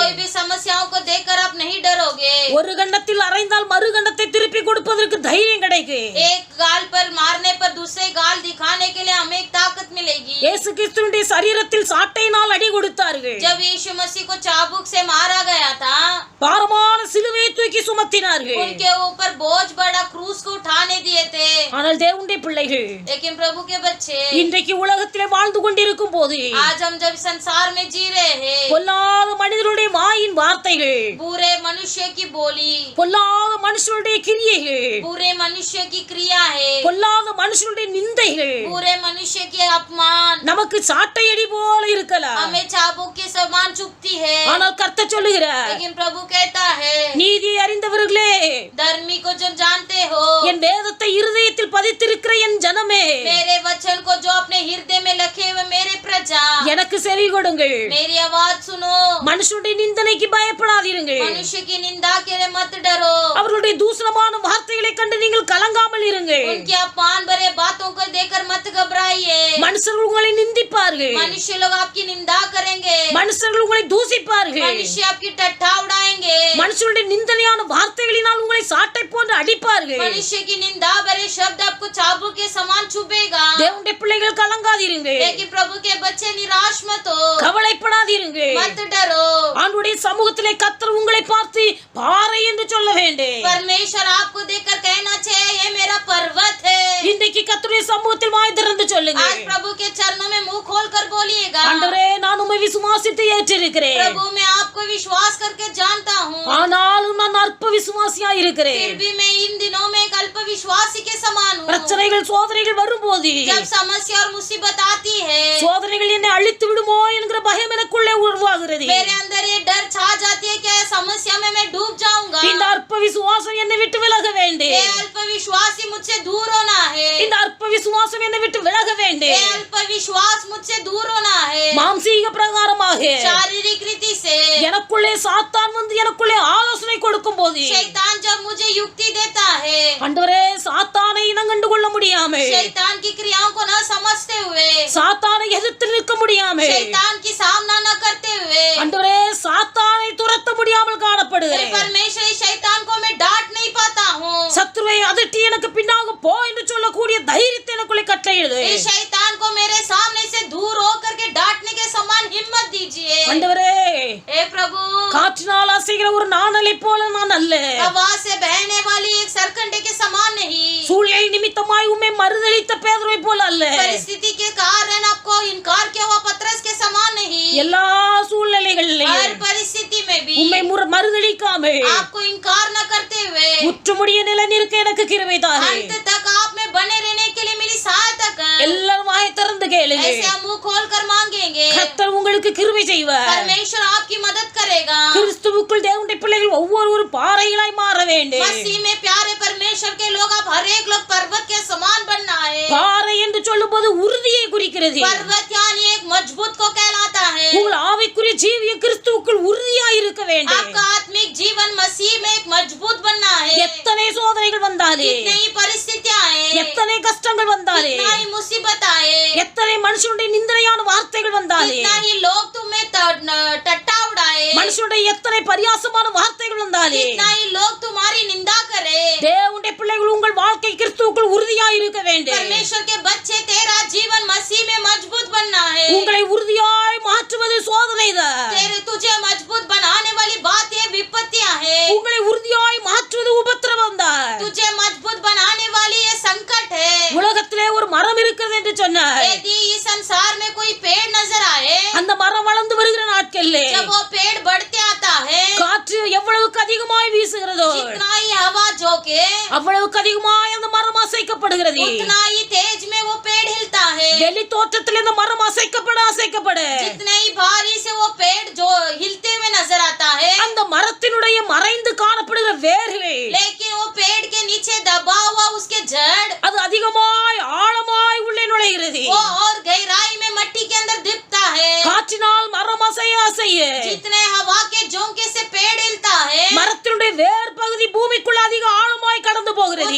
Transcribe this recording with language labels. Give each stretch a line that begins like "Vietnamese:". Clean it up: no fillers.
Hindi: कोई भी समस्याओं को देखकर आप नहीं डरोगे।
Tamil: ஒரு கண்டத்தில் அறைந்தால் மறு கண்டத்தை திருப்பி கொடுப்பதற்கு தைரியம் கிடைக்கும்.
Hindi: एक गाल पर मारने पर दूसरे गाल दिखाने के लिए हमें एक ताकत मिलेगी।
Tamil: இயேசு கிறிஸ்துவின் சரீரத்தில் சாட்டையினால் அடி கொடுத்தார்கள்.
Hindi: जब यीशु मसीह को चाबुक से मारा गया था,
Tamil: பாரமான சிலுவையை தூக்கி சுமத்தினார்கள்.
Hindi: उनके ऊपर बोझ बड़ा क्रूस को उठाने दिए थे।
Tamil: ஆனால் தேவனுடைய பிள்ளைகள்
Hindi: लेकिन प्रभु के बच्चे
Tamil: இன்றைக்கு உலகத்திலே வாழ்ந்து கொண்டிருக்கும் போது
Hindi: आज हम जब संसार में जी रहे हैं,
Tamil: பொல்லாத மனிதருடைய வாயின் வார்த்தைகள்,
Hindi: बुरे मनुष्य की बोली,
Tamil: பொல்லாத மனுஷருடைய கிரியைகள்,
Hindi: बुरे मनुष्य की क्रिया है,
Tamil: பொல்லாத மனுஷருடைய நிந்தைகள்
Hindi: बुरे मनुष्य के अपमान
Tamil: நமக்கு சாட்டையடி போல இருக்கலாம்.
Hindi: हमें चाबुक के समान चुभती है।
Tamil: ஆனால் கர்த்தர் சொல்லுகிறார்,
Hindi: लेकिन प्रभु कहता है,
Tamil: நீதியை அறிந்தவர்களே,
Hindi: धर्मी को जो जानते हो,
Tamil: என் வேதத்தை இருதயத்தில் பதித்திருக்கிற என் ஜனமே,
Hindi: मेरे वचन को जो अपने हृदय में लिखे हुए मेरे प्रजा,
Tamil: எனக்கு செவி கொடுங்கள்.
Hindi: मेरी आवाज सुनो।
Tamil: மனுஷனுடைய நிந்தனைக்கு பயப்படாதீர்கள்.
Hindi: मनुष्य की निंदा के लिए मत डरो।
Tamil: அவர்களுடைய தூசணமான வார்த்தைகளை கண்டு நீங்கள் கலங்காமல் இருங்கள்.
Hindi: उनके अपमान भरे बातों को देखकर मत घबराइए।
Tamil: மனுஷர்கள் உங்களை நிந்திப்பார்கள்.
Hindi: मनुष्य लोग आपकी निंदा करेंगे।
Tamil: மனுஷர்கள் உங்களை தூசிப்பார்கள்.
Hindi: मनुष्य आपकी टट्ठा उड़ाएंगे।
Tamil: மனுஷருடைய நிந்தனையான வார்த்தைகளினால் உங்களை சாட்டை போன்று அடிப்பார்கள்.
Hindi: मनुष्य की निंदा भरे शब्द आपको चाबुक के समान चुभेगा।
Tamil: தேவனுடைய பிள்ளைகள் கலங்காதீர்கள்.
Hindi: लेकिन प्रभु के बच्चे निराश मत हो,
Tamil: கவலைப்படாதீர்கள்.
Hindi: मत डरो।
Tamil: ஆண்டவருடைய சமூகத்திலே கர்த்தர் உங்களை பார்த்து பாறை என்று சொல்ல வேண்டும்.
Hindi: परमेश्वर आपको देखकर कहना चाहिए, ये मेरा पर्वत है।
Tamil: இன்றைக்கு கர்த்தருடைய சமூகத்தில் வாய் திறந்து சொல்லுங்க.
Hindi: आज प्रभु के चरणों में मुंह खोलकर बोलिएगा,
Tamil: ஆண்டவரே, நான் உம்மை விசுவாசித்து ஏற்றிருக்கிறேன்.
Hindi: प्रभु मैं आपको विश्वास करके जानता हूँ,
Tamil: ஆனாலும் நான் அற்ப விசுவாசியா இருக்கிறேன்.
Hindi: फिर भी मैं इन दिनों में एक अल्प विश्वासी के समान हूँ।
Tamil: பிரச்சனைகள் சோதனைகள் வரும்போது
Hindi: जब समस्या और मुसीबत आती है,
Tamil: சோதனைகள் என்னை அழித்து விடுமோ என்கிற பயம் எனக்குள்ளே உருவாகிறது.
Hindi: मेरे अंदर ये डर छा जाती है कि ये समस्या में मैं डूब जाऊंगा।
Tamil: இந்த அற்ப விசுவாசம் என்னை விட்டு விலக வேண்டும்.
Hindi: ये अल्प विश्वासी मुझसे दूर होना है।
Tamil: இந்த அற்ப விசுவாசம் என்னை விட்டு விலக
Hindi: ये
Tamil: வேண்டும்.
Hindi: अल्प विश्वास मुझसे दूर होना है।
Tamil: மாம்சீக பிரகாரமாக
Hindi: शारीरिक रीति से
Tamil: எனக்குள்ளே சாத்தான் வந்து எனக்குள்ளே ஆலோசனை கொடுக்கும் போது
Hindi: शैतान जब मुझे युक्ति देता है,
Tamil: ஆண்டவரே, சாத்தானை இனங்கண்டு கொள்ள முடியாமல்,
Hindi: शैतान की क्रियाओं को न समझते हुए,
Tamil: சாத்தானை எதிர்த்து நிற்க முடியாமல்,
Hindi: शैतान की सामना न करते हुए,
Tamil: ஆண்டவரே, சாத்தானை துரத்த முடியாமல்
Hindi: हे
Tamil: காணப்படுகிறேன்.
Hindi: परमेश्वर, इस शैतान को मैं डांट नहीं पाता हूँ।
Tamil: சத்துருவை அதட்டி எனக்கு பின்னாக போ என்று சொல்லக்கூடிய தைரியத்தை எனக்குள்ளே கட்டளையிடு.
Hindi: इस शैतान को मेरे सामने से दूर होकर के डांटने के समान हिम्मत दीजिए।
Tamil: ஆண்டவரே,
Hindi: हे प्रभु,
Tamil: காற்றினால் அசைகிற ஒரு நாணலை போல நான் அல்ல,
Hindi: हवा से बहने वाली एक सरकंडे के समान नहीं,
Tamil: சூழ்நிலை நிமித்தமாய் உம்மை மறுதலித்த பேதுருவை போல அல்ல,
Hindi: परिस्थिति के कारण आपको इनकार किया हुआ पतरस के समान नहीं,
Tamil: எல்லா சூழ்நிலைகளிலும்
Hindi: हर परिस्थिति में भी
Tamil: உம்மை மறுதலிக்காமல்
Hindi: आपको इनकार न करते हुए
Tamil: முற்றுமுடிய நிலை நிற்க எனக்கு கிருபை தாரே.
Hindi: अंत तक आप में बने रहने के लिए मेरी सहायता कर।
Tamil: எல்லாரும் வாய் திறந்து கேளுங்க,
Hindi: ऐसे हम मुंह खोल कर मांगेंगे,
Tamil: கர்த்தர் உங்களுக்கு கிருபை செய்வார்.
Hindi: परमेश्वर आपकी मदद करेगा।
Tamil: கிறிஸ்துவுக்குள் தேவனுடைய பிள்ளைகள் ஒவ்வொரு பாறைகளாய் மாற வேண்டும்.
Hindi: मसीह में प्यारे परमेश्वर के लोग, आप हर एक लोग पर्वत के समान बनना है।
Tamil: பாறை என்று சொல்லும்போது உறுதியை குறிக்கிறது.
Hindi: पर्वत यानी एक मजबूत को कहलाता है।
Tamil: உங்கள் ஆவிக்குரிய ஜீவிய கிறிஸ்துவுக்குள் உறுதியாய் இருக்க வேண்டும்.
Hindi: आपका आत्मिक जीवन मसीह में एक मजबूत बनना है।
Tamil: எத்தனை சோதனைகள் வந்தாலே,
Hindi: कितनी ही परिस्थितियां आए,
Tamil: எத்தனை கஷ்டங்கள் வந்தாலே,
Hindi: कितना ही मुसीबत आए,
Tamil: எத்தனை மனுஷனுடைய நிந்தனையான வார்த்தைகள் வந்தாலே,
Hindi: कितना ही लोग तुम्हें टट्टा उड़ाए,
Tamil: மனுஷனுடைய எத்தனை பரியாசமான வார்த்தைகள் வந்தாலே,
Hindi: कितना ही लोग तुम्हारी निंदा करे,
Tamil: தேவனுடைய பிள்ளைகள் உங்கள் வாழ்க்கை கிறிஸ்துவுக்குள் உறுதியாய் இருக்க வேண்டும்.
Hindi: परमेश्वर के बच्चे तेरा जीवन मसीह में मजबूत बनना है।
Tamil: உங்களை உறுதியாய் மாற்றுவது சோதனைதான்.
Hindi: तुझे मजबूत बनाने वाली बात ये विपत्तियां है।
Tamil: உங்களை உறுதியாய் மாற்றுவது உபத்திரவம் தான்.
Hindi: तुझे मजबूत बनाने वाली ये संकट है।
Tamil: உலகத்திலே ஒரு மரம் இருக்கிறது என்று சொன்னார்.
Hindi: यदि इस संसार में कोई पेड़ नजर आए,
Tamil: அந்த மரம் வளர்ந்து வருகிற நாட்களிலே
Hindi: जब वो पेड़ बढ़ते आता है,
Tamil: காற்று எவ்வளவுக்கு அதிகமாய் வீசுகிறதோ
Hindi: जितना ही हवा झोंके
Tamil: அவ்வளவுக்கு அதிகமாய் அந்த மரம் அசைக்கப்படுகிறது.
Hindi: उतना ही तेज में वो पेड़ हिलता है।
Tamil: வெளி தோற்றத்தில் இந்த மரம் அசைக்கப்பட
Hindi: जितने ही भारी से वो पेड़ जो हिलते हुए नजर आता है,
Tamil: அந்த மரத்தினுடைய மறைந்து காணப்படுகிற வேர்கள்
Hindi: लेकिन वो पेड़ के नीचे दबा हुआ उसके जड़
Tamil: அது அதிகமாய் ஆழமாய் உள்ளே நுழைகிறது.
Hindi: वो और गहराई में मट्टी के अंदर दिखता है।
Tamil: காற்றினால் மரம் அசைய
Hindi: जितने हवा के झोंके से पेड़ हिलता है,
Tamil: மரத்தினுடைய வேர் பகுதி பூமிக்குள்ள அதிக ஆழமாய் கடந்து போகிறது.